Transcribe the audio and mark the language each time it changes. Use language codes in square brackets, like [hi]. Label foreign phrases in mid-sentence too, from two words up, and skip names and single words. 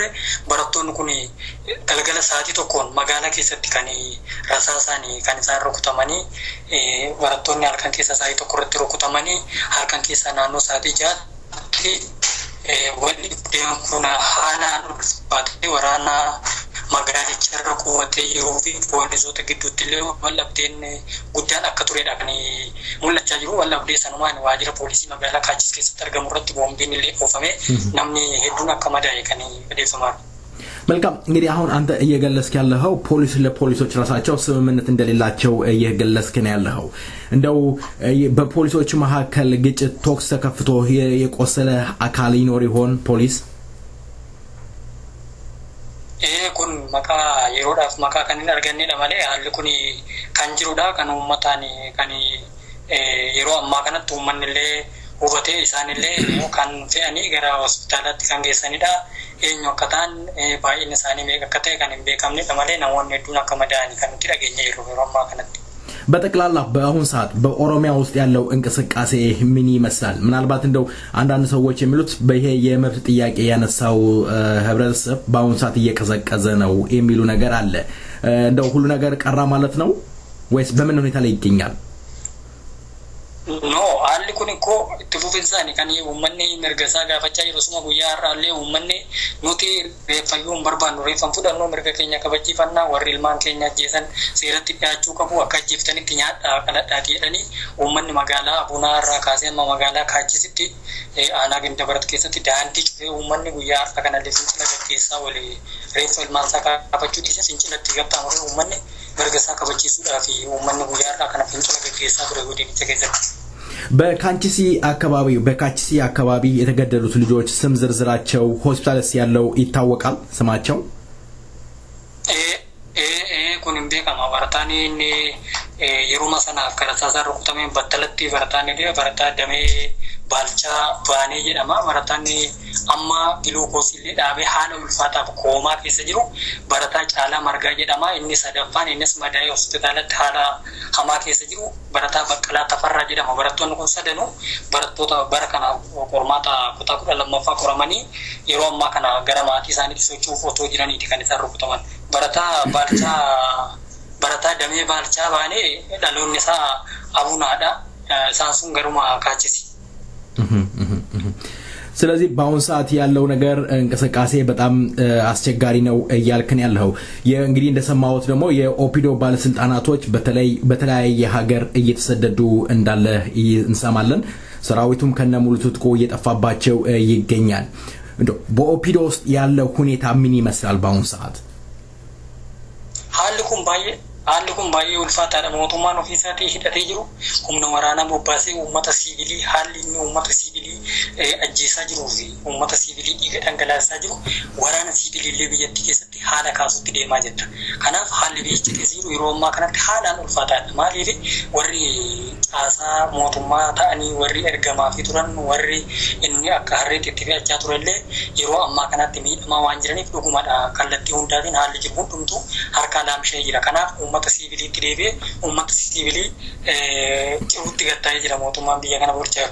[om] Barattoonni kun galgala sa'aatii tokkoon magaalaa keessatti kan rasaasaan kan isaan rukutamanii barattoonni halkan keessa sa'aatii tokko irratti rukutamanii halkan keessa naannoo sa'aatii 6tti waliin deemuun kun haalaan ulfaatee waraana magaalicha irra qubatee yeroo fi poolisoota gidduutti illee wallabdeen guddaan akka turedha kan mul'achaa jiru. Wallabdee sanumaan waajjira poolisii magaalaa Kaachis keessatti argamu irratti boombiin illee oofamee namni hedduun akka madaa'e kan odeeffamaa jiru. [am] መልካም እንግዲህ አሁን አንተ እየገለስክ ያለኸው ፖሊስ ለፖሊሶች ራሳቸው ስምምነት እንደሌላቸው እየገለስክ ነው ያለኸው። እንደው በፖሊሶች መካከል ግጭት ቶክስ ተከፍቶ የቆሰለ አካል ይኖር ይሆን ፖሊስ? [om] kun maqaa yeroodhaaf maqaa kan hin argannedha malee haalli kun kan jirudha. Kan uummataan kan yeroo ammaa kanatti uummanni illee hubatee isaan illee kan fe'anii gara hospitaalaatti kan geessanidha. eenyu akka ta'an baay'een isaanii meeqa akka ta'e kan hin beekamnedha malee namoonni hedduun akka madaa'anii kan nuti dhageenya yeroo ammaa kanatti. [am] በጠቅላላ በአሁን ሰዓት በኦሮሚያ ውስጥ ያለው እንቅስቃሴ ምን ይመስላል? ምናልባት እንደው አንዳንድ ሰዎች የሚሉት በይሄ የመብት ጥያቄ ያነሳው ህብረተሰብ በአሁን ሰዓት እየቀዘቀዘ ነው የሚሉ ነገር አለ። እንደው ሁሉ ነገር ቀራ ማለት ነው ወይስ በምን ሁኔታ ላይ ይገኛል? [om] No, haalli kun ikko itti fufinsaani kan uummanni mirga isaa gaafachaa jiru suma guyyaa har'aallee uummanni nuti reeffayyuu hin barbaannu reeffan fudhannoo mirga keenya kabachiifannaa warri ilmaan keenya ajjeesan seeratti dhiyaachuu qabu akka ajjeeftanitti nyaadhaa kadhadhaa jedhanii uummanni magaalaa Abunaa irraa kaasee amma magaalaa Kaachisitti aanaa Gindabarat keessatti daandii cufee uummanni guyyaa har'a kanallee fincila gaggeessaa walii reeffa ilmaan isaa kaafachuu dhiisee fincilatti qaxxaamuree uummanni mirga isaa kabachiisuudhaaf uummanni guyyaa har'a kana fincila gaggeessaa ture godinicha keessatti. [am] በካቺሲ አካባቢ የተገደሉት ልጆች ስም ዝርዝራቸው ሆስፒታልስ ያለው ይታወቃል ስማቸው? [om] kun beekama barataan yeruma sanaaf karasaa rukutameen battalatti barataan barataa damee balchaa baanee jedhama barataan amma gluukoosii dhaabee haala ulfaataaf koomaa keessa jiru barataa caalaa margaa jedhama inni sadaffaan innis madaa'ee hospitaalatti haala hamaa keessa jiru barataa baqqalaa tafarraa jedhama barattoonni kun sadanuu barattoota bara kana qormaata kutaa 12ffaa qoramanii yeroo ammaa kana gara maatii isaaniitti socho'uuf otoo jiraniiti kan isaan rukutaman barataa barataa damee balchaa baanee dhaloonni isaa abunaadha isaan sun garuma Kaachisi. [am] ስለዚህ በአሁን ሰዓት ያለው ነገር እንቅስቃሴ በጣም አስቸጋሪ ነው ያልከን ያለው የእንግዲህ እንደሰማሁት ደግሞ የኦፒዶ ባለስልጣናቶች በተለያየ ሀገር እየተሰደዱ እንዳለ እንሰማለን ሰራዊቱም ከነሙሉ ትጥቆ እየጠፋባቸው ይገኛል እንደው በኦፒዶ ውስጥ ያለው ሁኔታ ምን ይመስላል በአሁን ሰዓት? [om] haalli kun baay'ee ulfaataadha mootummaan ofiisaatii hidhatee jiru humna waraanaa bobbaasee uummata siivilii haalli inni uummata siivilii ajjeesaa jiruu fi uummata siivilii dhiiga dhangalaasaa jiru waraana siivilii biyyattii keessatti haala kaasutti deemaa jirta kanaaf haalli biyyicha keessa jiru yeroo ammaa kanatti haalaan ulfaataadha maaliif warri caasaa mootummaa ta'anii warri ergamaa fi turan warri inni akka harreetti itti fe'achaa turellee yeroo ammaa kanatti miidhamaa waan jiraniif dhugumadha kallattii hundaatiin haalli jiru hundumtuu harkaa laamshee jira kanaaf ummata siviiliitti deebi'ee ummata siviilii ciruutti gattaa'ee jira mootummaan biyya kana bulchaa